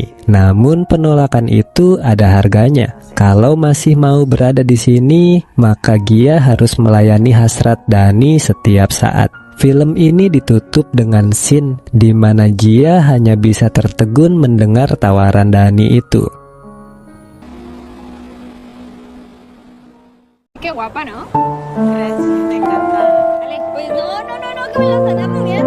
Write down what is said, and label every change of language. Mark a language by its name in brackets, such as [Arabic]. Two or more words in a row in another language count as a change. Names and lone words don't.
[Indonesian] Namun penolakan itu ada harganya. Kalau masih mau berada di sini, maka Gia harus melayani hasrat Dani setiap saat. Film ini ditutup dengan scene di mana Gia hanya bisa tertegun mendengar tawaran Dani itu. [Spanish] Qué guapa, ¿no? Me encanta. Vale, pues no, que me la están aburriendo.